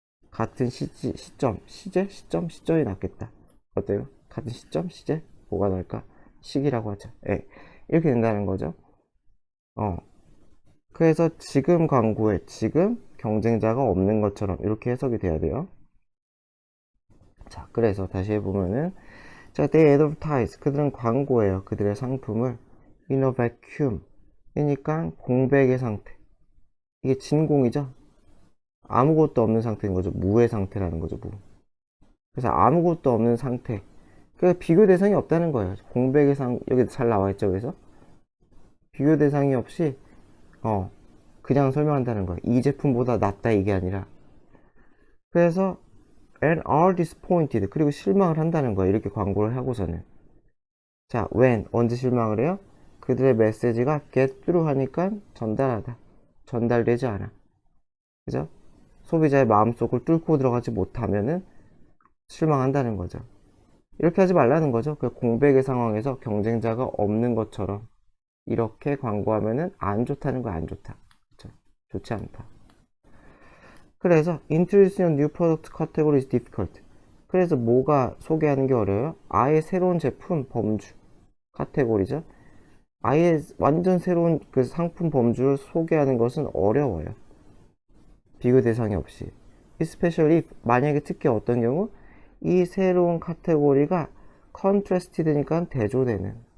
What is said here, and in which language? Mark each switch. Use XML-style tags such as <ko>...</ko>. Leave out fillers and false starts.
<ko>같은 시점이 낫겠다. 어때요? 같은 시점, 시제? 뭐가 나을까? 시기라고 하죠. 예. 이렇게 된다는 거죠. 그래서 지금 광고에 지금 경쟁자가 없는 것처럼 이렇게 해석이 돼야 돼요. 자, 그래서 다시 해보면은, 자,</ko> <en>they advertise.</en> <ko>그들은 광고해요. 그들의 상품을</ko> <en>in a vacuum.</en> <ko>그러니까 공백의 상태. 이게 진공이죠? 아무것도 없는 상태인 거죠. 무의 상태라는 거죠, 무. 그래서 아무것도 없는 상태. 그 비교 대상이 없다는 거예요. 공백의 여기 잘 나와 있죠, 그래서? 비교 대상이 없이, 그냥 설명한다는 거예요. 이 제품보다 낫다, 이게 아니라. 그래서,</ko> <en>and are disappointed.</en> <ko>그리고 실망을 한다는 거예요. 이렇게 광고를 하고서는. 자, when, 언제 실망을 해요? 그들의 메시지가</ko> <en>get through</en> <ko>하니까 전달하다. 전달되지 않아. 그죠? 소비자의 마음속을 뚫고 들어가지 못하면은 실망한다는 거죠. 이렇게 하지 말라는 거죠. 그 공백의 상황에서 경쟁자가 없는 것처럼 이렇게 광고하면은 안 좋다는 거야, 안 좋다. 그쵸? 좋지 않다. 그래서</ko> <en>introducing a new product category is difficult.</en> <ko>그래서 뭐가 소개하는 게 어려워요? 아예 새로운 제품 범주 카테고리죠. 아예 완전 새로운 그 상품 범주를 소개하는 것은 어려워요. 비교 대상이 없이.</ko> <en>especially if,</en> <ko>만약에 특히 어떤 경우 이 새로운 카테고리가 contrasted니까 대조되는.</ko>